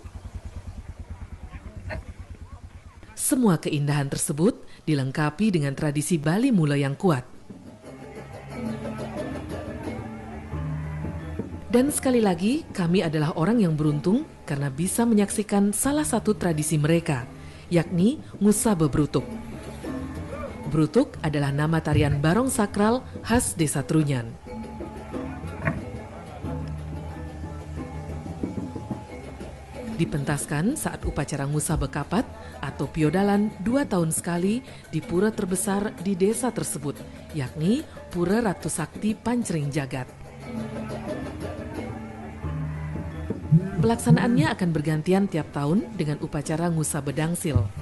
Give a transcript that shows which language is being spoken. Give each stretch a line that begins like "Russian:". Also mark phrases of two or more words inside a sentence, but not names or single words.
Indonesian: Semua keindahan tersebut dilengkapi dengan tradisi Bali Mula yang kuat. Dan sekali lagi, kami adalah orang yang beruntung karena bisa menyaksikan salah satu tradisi mereka, yakni Ngusabe Brutuk. Brutuk adalah nama tarian barong sakral khas Desa Trunyan. Dipentaskan saat upacara Ngusabe Kapat atau piodalan 2 tahun sekali di pura terbesar di desa tersebut, yakni Pura Ratu Sakti Pancering Jagat. Pelaksanaannya akan bergantian tiap tahun dengan upacara Ngusabe Dangsil.